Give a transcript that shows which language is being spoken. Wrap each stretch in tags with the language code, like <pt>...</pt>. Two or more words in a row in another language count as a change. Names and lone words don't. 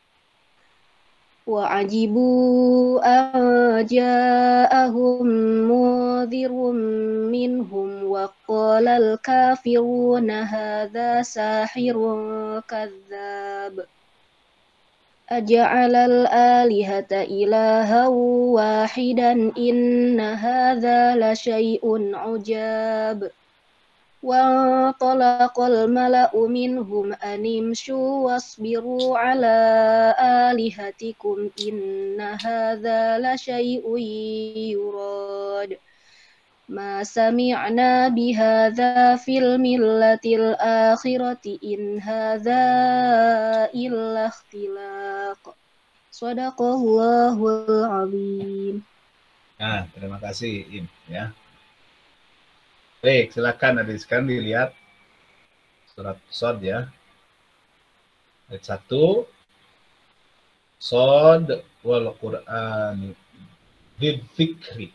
<ar>وقال الكافرون هذا ساحر كذاب أجعل الآلهة إلها واحدا إن هذا لشيء عجاب وانطلق الملأ منهم أن امشوا واصبروا على آلهتكم إن هذا لشيء يراد ما سمعنا بهذا في الملة الآخرة إن هذا إلا اختلاق. صدق الله العظيم.</ar> <id>Nah, terima kasih Im ya. Baik, silakan adik sekarang dilihat surat Shad ya. Ayat 1.</id> <ar>ص والقرآن ذي الذكر.</ar>